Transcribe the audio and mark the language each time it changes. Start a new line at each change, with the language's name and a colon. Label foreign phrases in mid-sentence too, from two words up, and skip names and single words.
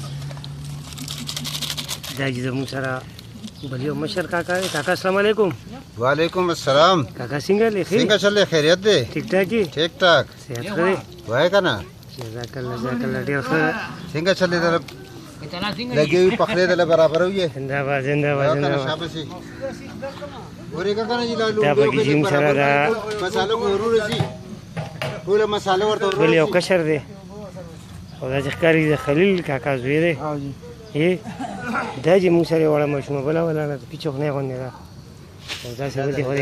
Pashto: دا چې زموږ سره بل یو مشر کاکا دی. کاکا
Arabic: السلام علیکم. وعلیکم السلام.
Pashto: کاکا څنګه دی؟ ښه څنګه چل دی؟ خیریت دی؟ ټیک ټاک یې؟ ټیک ټاک. صحت ښه دی؟ وایه که نه؟ جزاکالله جزاکالله. ډېر ښه. څنګه چل دی دله لګې وي پخلی دله برابروي؟ زنده‌باد زنده‌باد زنده‌باد. شاباسي ورېږه که نه چې دا دا پکې چې موږ سره دا مساله خو ورو رسي ټوله مساله ورته ورو بل یو رسي. کشر دی او دا چې ښکاري د خلیل کاکا زوی دی. دا چې موږ سره یې وړه ماشومه بله ولاړه ده پیچوخنۍ غوندې ده او داسې دلته خو